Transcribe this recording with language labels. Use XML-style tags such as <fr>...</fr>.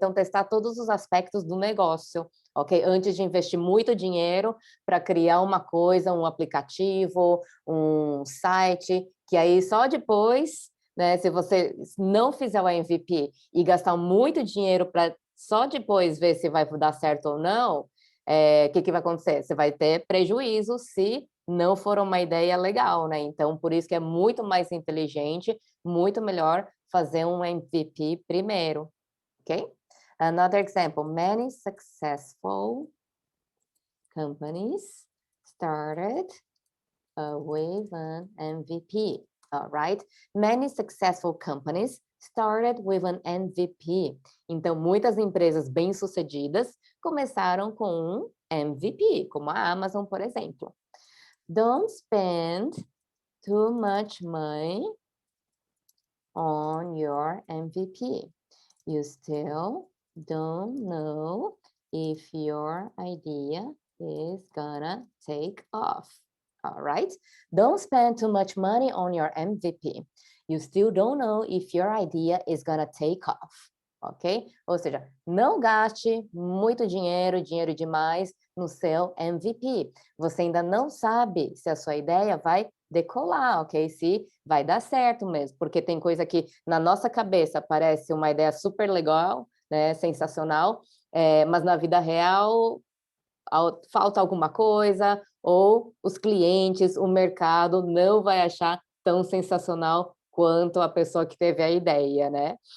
<pt>Então, testar todos os aspectos do negócio, ok? Antes de investir muito dinheiro para criar uma coisa, um aplicativo, um site, que aí só depois, né, se você não fizer o MVP e gastar muito dinheiro para só depois ver se vai dar certo ou não, o que vai acontecer? Você vai ter prejuízo se não for uma ideia legal, né? Então, por isso que é muito mais inteligente, muito melhor fazer um MVP primeiro, ok?</pt> <en>Another example, many successful companies started with an MVP, all right? Many successful companies started with an MVP.</en> <pt>Então, muitas empresas bem-sucedidas começaram com um MVP, como a Amazon, por exemplo.</pt> <en>Don't spend too much money on your MVP. You still don't know if your idea is gonna take off. All right? Don't spend too much money on your MVP. You still don't know if your idea is gonna take off, ok?</en> <pt>Ou seja, não gaste muito dinheiro, dinheiro demais, no seu MVP. Você ainda não sabe se a sua ideia vai decolar, ok? Se vai dar certo mesmo, porque tem coisa que na nossa cabeça parece uma ideia super legal, né, sensacional, mas na vida real falta alguma coisa, ou os clientes, o mercado não vai achar tão sensacional quanto a pessoa que teve a ideia, né?</pt>